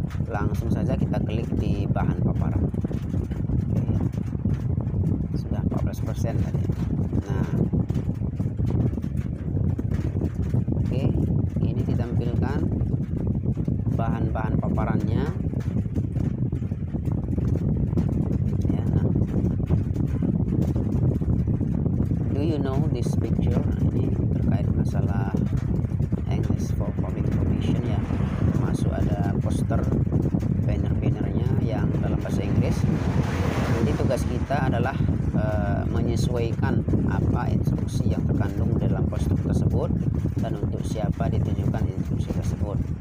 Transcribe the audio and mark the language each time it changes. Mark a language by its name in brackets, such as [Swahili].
[Indonesian] Langsung saja kita klik di bahan paparan. Oke. Sudah 14% tadi. Nah, oke, ini ditampilkan bahan-bahan paparannya ya. [English] Nah, do you know this picture? [Indonesian] Ini terkait masalah English for Public Information ya. Masuk ada poster, banner-bannernya yang dalam bahasa Inggris. Jadi tugas kita adalah menyesuaikan apa instruksi yang terkandung dalam poster tersebut dan untuk siapa ditujukan instruksi tersebut.